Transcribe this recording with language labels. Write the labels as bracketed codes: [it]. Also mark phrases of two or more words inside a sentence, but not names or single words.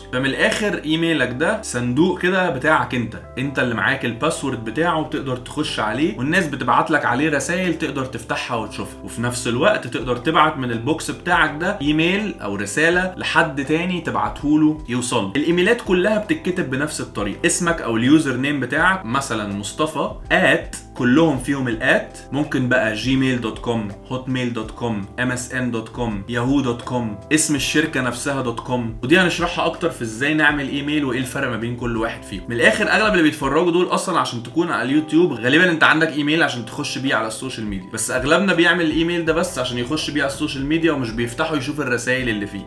[ar] فمن الاخر ايميلك ده صندوق كده بتاعك انت اللي معاك الباسورد بتاعه وتقدر تخش عليه، والناس بتبعت لك عليه رسائل تقدر تفتحها وتشوفها، وفي نفس الوقت تقدر تبعت من البوكس بتاعك ده ايميل او رساله لحد تاني تبعته له يوصل. الايميلات كلها بتتكتب بنفس الطريقه، اسمك او [en] user name [ar] بتاعك مثلا مصطفى كلهم فيهم الات، ممكن بقى gmail.com، hotmail.com، msn.com، yahoo.com، اسم الشركه نفسها .com. ودي هنشرحها اكتر في ازاي نعمل ايميل وايه الفرق ما بين كل واحد فيهم. من الاخر اغلب اللي بيتفرجوا دول اصلا عشان تكون على اليوتيوب غالبا انت عندك ايميل عشان تخش بيه على [en] social media, [ar] بس اغلبنا بيعمل الايميل ده بس عشان يخش بيه على [en] social media [ar] ومش بيفتحوا يشوف الرسائل اللي فيه.